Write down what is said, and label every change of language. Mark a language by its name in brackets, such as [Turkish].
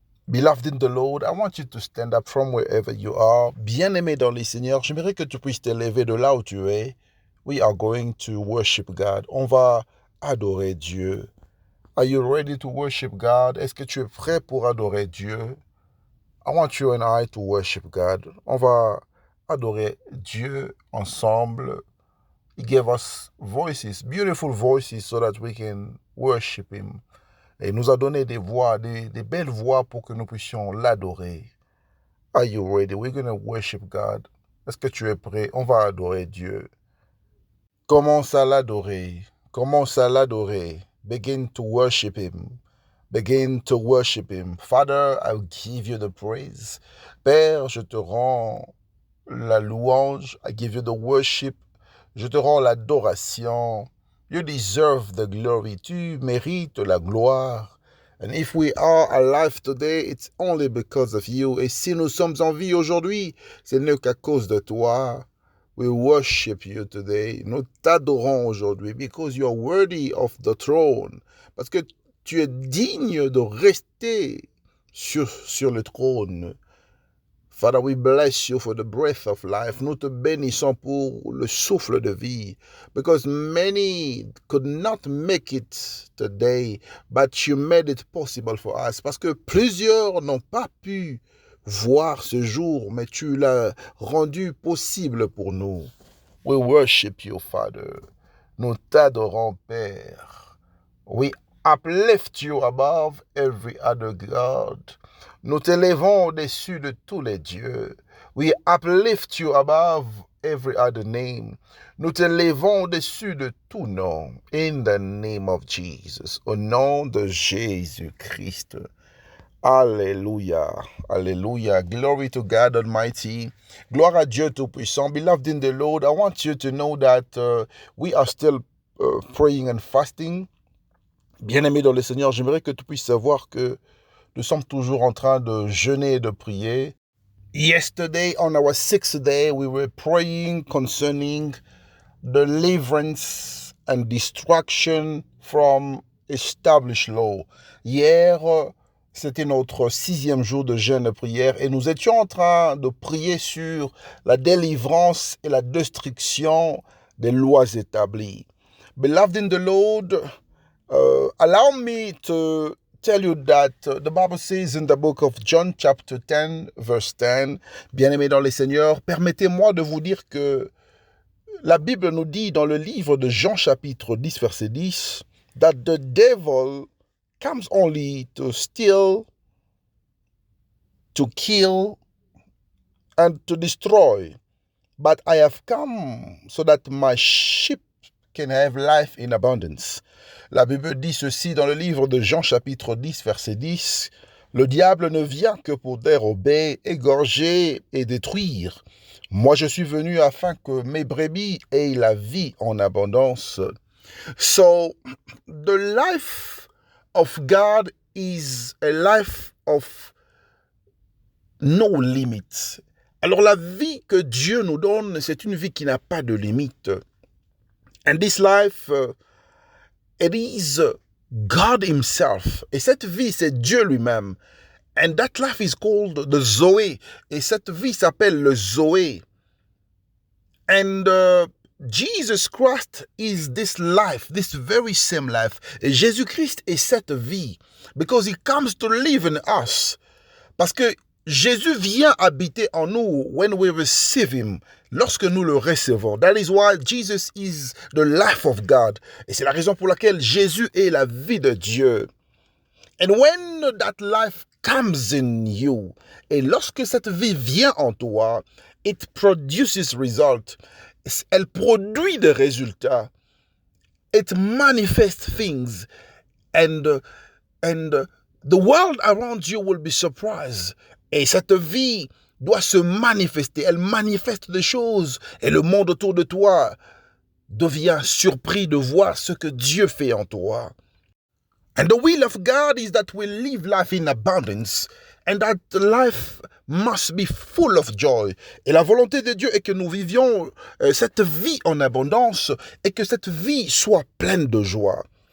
[English] Beloved in the Lord, I want you to stand up from wherever you are. [French] Bien-aimé dans les Seigneurs, j'aimerais que tu puisses te lever de là où tu es. [English] We are going to worship God. [French] On va adorer Dieu. [English] Are you ready to worship God? [French] Est-ce que tu es prêt pour adorer Dieu? [English] I want you and I to worship God. [French] On va adorer Dieu ensemble. [English] He gave us voices, beautiful voices, so that we can worship Him. [French] Et il nous a donné des voix, des belles voix pour que nous puissions l'adorer. [English] Are you ready? We're going to worship God. [French] Est-ce que tu es prêt? On va adorer Dieu. Commence à l'adorer. Commence à l'adorer. [English] Begin to worship Him. Begin to worship Him. Father, I give you the praise. [French] Père, je te rends la louange. [English] I give you the worship. [French] Je te rends l'adoration. [English] You deserve the glory. [French] Tu mérites la gloire. [English] And if we are alive today, it's only because of you. [French] Et si nous sommes en vie aujourd'hui, ce n'est qu'à cause de toi. [English] We worship you today. [French] Nous t'adorons aujourd'hui [English] because you are worthy of the throne. [French] Parce que tu es digne de rester sur le trône. [English] Father, we bless you for the breath of life. [French] Nous te bénissons pour le souffle de vie. [English] Because many could not make it today, but you made it possible for us. [French] Parce que plusieurs n'ont pas pu voir ce jour, mais tu l'as rendu possible pour nous. [English] We worship you, Father. [French] Nous t'adorons, Père. [English] We uplift you above every other God. [French] Nous t'élevons au-dessus de tous les dieux. [English] We uplift you above every other name. [French] Nous t'élevons au-dessus de tout nom. [English] In the name of Jesus. [French] Au nom de Jésus-Christ. [English] Alléluia. Alléluia. Glory to God Almighty. [French] Gloire à Dieu Tout-Puissant. [English] Beloved in the Lord, I want you to know that we are still praying and fasting. [French] Bien-aimé dans le Seigneur, j'aimerais que tu puisses savoir que nous sommes toujours en train de jeûner et de prier. [English] Yesterday, on our 6th day, we were praying concerning deliverance and destruction from established law. [French] Hier, c'était notre 6e jour de jeûne et prière et nous étions en train de prier sur la délivrance et la destruction des lois établies. [English] Beloved in the Lord, allow me to tell you that the Bible says in the book of John chapter 10 verse 10, [French] bien-aimés dans les Seigneurs, permettez-moi de vous dire que la Bible nous dit dans le livre de Jean chapitre 10 verset 10 [English] that the devil comes only to steal, to kill and to destroy, but I have come so that my sheep can have life in abundance. [French] La Bible dit ceci dans le livre de Jean chapitre 10 verset 10. Le diable ne vient que pour dérober, égorger et détruire. Moi je suis venu afin que mes brebis aient la vie en abondance. [English] So the life of God is a life of no limits. [French] Alors la vie que Dieu nous donne, c'est une vie qui n'a pas de limite. [English] And this life, it is God himself. [French] Et cette vie, c'est Dieu lui-même. [English] And that life is called the Zoé. [French] Et cette vie s'appelle le Zoé. [English] And Jesus Christ is this life, this very same life. [French] Et Jésus-Christ est cette vie. [English] Because he comes to live in us. [French] Parce que Jésus vient habiter en nous [English] when we receive him, [French] lorsque nous le recevons. [English] That is why Jesus is the life of God. [French] Et c'est la raison pour laquelle Jésus est la vie de Dieu. [English] And when that life comes in you, [French] et lorsque cette vie vient en toi, [English] it produces result. [French] Elle produit des résultats. [English] It manifests things. And the world around you will be surprised. [French] Et cette vie doit se manifester. Elle manifeste des choses. Et le monde autour de toi devient surpris de voir ce que Dieu fait en toi. [English] And the will of God is that we live life in abundance. And that life must be full of joy. [French] Et la volonté de Dieu est que nous vivions cette vie en abondance et que cette vie soit pleine de joie.